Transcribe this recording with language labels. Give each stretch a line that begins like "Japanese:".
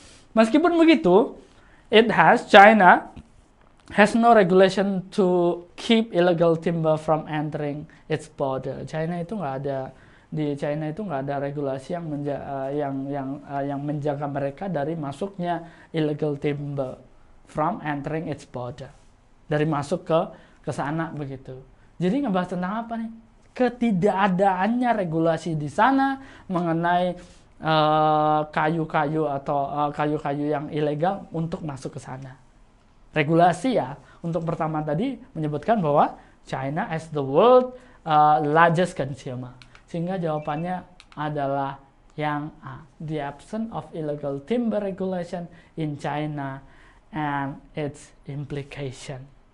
Indonesian: Meskipun begitu,
English: China has no regulation to keep illegal timber from entering its border.
Indonesian: Di China itu nggak ada regulasi yang menjaga mereka dari masuknya
English: illegal timber from entering its border,
Indonesian: dari masuk ke sana begitu. Jadi ngebahas tentang apa nih? Ketidakadaannya regulasi di sana mengenai kayu-kayu atau kayu-kayu yang ilegal untuk masuk ke sana. Regulasi ya, untuk pertama tadi menyebutkan bahwa
English: China as the world largest consumer.
Indonesian: Sehingga jawabannya adalah yang A.
English: The absence of illegal timber regulation in China and its implication.